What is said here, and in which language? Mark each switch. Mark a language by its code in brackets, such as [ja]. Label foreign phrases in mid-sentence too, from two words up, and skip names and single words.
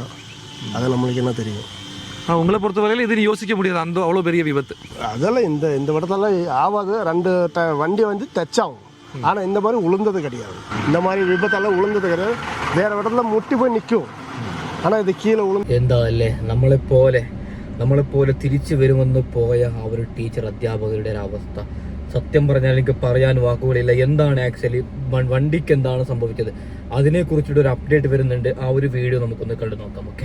[ta] அது நம்மளுக்கு என்ன தெரியும். உங்களை பொறுத்தவரையில் இது யோசிக்க முடியாது, அந்த அவ்வளோ பெரிய விபத்து. அதெல்லாம் இந்த இடத்துல ஆகாது. 2 வண்டி வந்து தச்சாகும். ஆனால் இந்த மாதிரி உளுந்தது கிடையாது. இந்த மாதிரி விபத்தெல்லாம் உளுந்தது கிடையாது. வேறு இடத்துல முட்டி போய் நிற்கும். ஆனால் [ml] ഇത് കീഴെ എന്താ അല്ലേ, നമ്മളെപ്പോലെ തിരിച്ചു വരുമെന്ന് പോയ ആ ഒരു ടീച്ചർ അധ്യാപകരുടെ ഒരു അവസ്ഥ. സത്യം പറഞ്ഞാൽ എനിക്ക് പറയാൻ വാക്കുകളില്ല. എന്താണ് ആക്ച്വലി വണ്ടിക്ക് എന്താണ് സംഭവിച്ചത്, അതിനെക്കുറിച്ചിട്ടൊരു അപ്ഡേറ്റ് വരുന്നുണ്ട്. ആ ഒരു വീഡിയോ നമുക്കൊന്ന് കണ്ടു നോക്കാം. ഓക്കെ,